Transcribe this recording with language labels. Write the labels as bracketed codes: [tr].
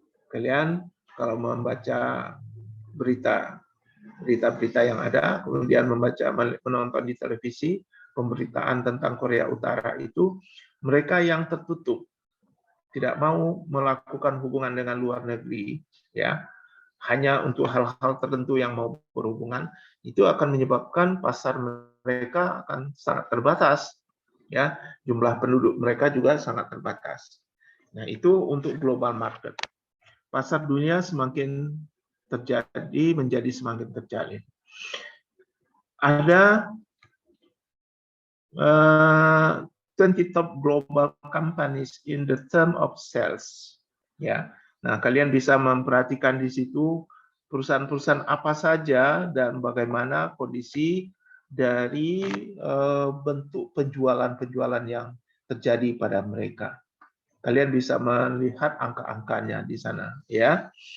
[id] Kalian kalau membaca berita-berita yang ada, kemudian menonton di televisi pemberitaan tentang Korea Utara itu, mereka yang tertutup, tidak mau melakukan hubungan dengan luar negeri, ya, hanya untuk hal-hal tertentu yang mau berhubungan, itu akan menyebabkan pasar mereka akan sangat terbatas, ya, jumlah penduduk mereka juga sangat terbatas. Nah, itu untuk global market. Pasar dunia semakin menjadi semakin terjalin. [en] Ada 20 top global companies in the term of sales. [id] Ya, nah kalian bisa memperhatikan di situ perusahaan-perusahaan apa saja dan bagaimana kondisi dari bentuk penjualan yang terjadi pada mereka. Kalian bisa melihat angka-angkanya di sana, ya.